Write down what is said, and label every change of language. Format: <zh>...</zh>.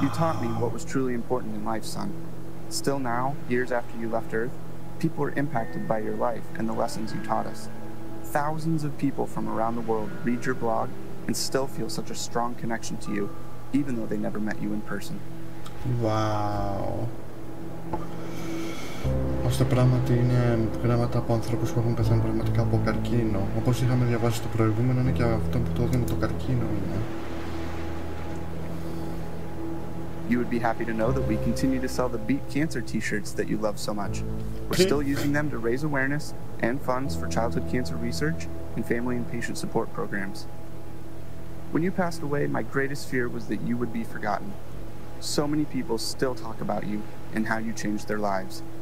<en>You taught me what was truly important in life, son. Still now, years after you left Earth, people are impacted by your life and the lessons you taught us. Thousands of people from around the world read your blog and still feel such a strong connection to you, even though they never met you in person. Wow.</en> <el>ώστε πράγματι είναι γράμματα από ανθρώπους που έχουν πεθάνει πραγματικά από καρκίνο. Όπως είχαμε διαβάσει στο προηγούμενο, είναι και αυτό που το έδινε το καρκίνο είναι.</el> <en>You would be happy to know that we continue to sell the Beat Cancer t-shirts that you love so much. We're still using them to raise awareness and funds for childhood cancer research and family and patient support programs. When you passed away, my greatest fear was that you would be forgotten. So many people still talk about you and how you changed their lives.</en>